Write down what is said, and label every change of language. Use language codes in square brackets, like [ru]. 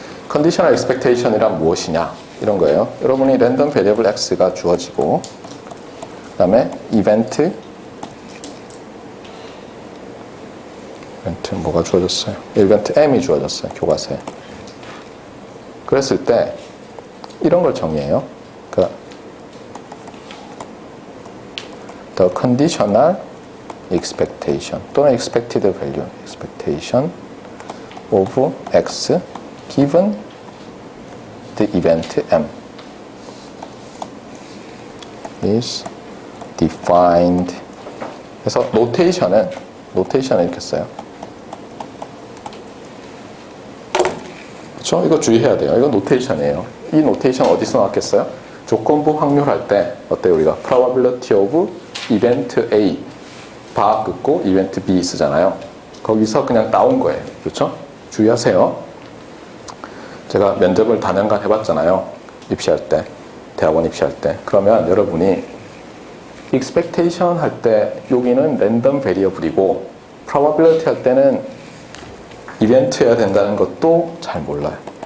[ko] conditional expectation이란 무엇이냐 이런 거예요. 여러분이 랜덤 베리어블 x가 주어지고, 그 다음에 이벤트 뭐가 주어졌어요? 이벤트 m이 주어졌어요. 교과서에. 그랬을 때 이런 걸 정의해요. 그러니까 [en] the conditional expectation 또는 expected value expectation of x given the event m is defined. [ko] 그래서 노테이션은 이렇게 써요. 그렇죠? 이거 주의해야 돼요. 이거 노테이션이에요. 이 노테이션 어디서 나왔겠어요? 조건부 확률할 때 어때요? 우리가 probability of event A 바 긋고 event B 쓰잖아요. 거기서 그냥 나온 거예요. 그렇죠? 주의하세요. 제가 면접을 다년간 해봤잖아요. 입시할 때, 대학원 입시할 때. 그러면 여러분이 expectation 할 때 여기는 랜덤 베리어블이고 probability 할 때는 이벤트여야 된다는 것도 잘 몰라요.